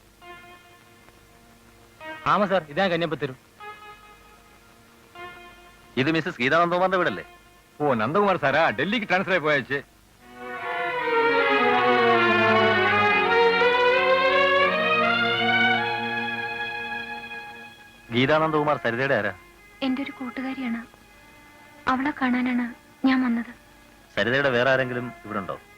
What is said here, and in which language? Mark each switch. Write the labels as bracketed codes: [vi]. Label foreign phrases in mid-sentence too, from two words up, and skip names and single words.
[ml] ആമാ സാർ, ഇതാ കന്യാപത്തരും. ഇത് മിസ്സസ് ഗീതാനന്ദകുമാറിന്റെ വീടല്ലേ? [ta] ஓ, நந்தகுமார் சாரா? டெல்லிக்கு டிரான்ஸ்ஃபர் ஆகி போயாச்சு. [ml] ഗീതാനന്ദകുമാർ സരിതയുടെ ആരാ? എന്റെ ഒരു കൂട്ടുകാരിയാണ്. അവളെ കാണാനാണ് ഞാൻ വന്നത്. സരിതയുടെ വേറെ ആരെങ്കിലും ഇവിടെ ഉണ്ടോ?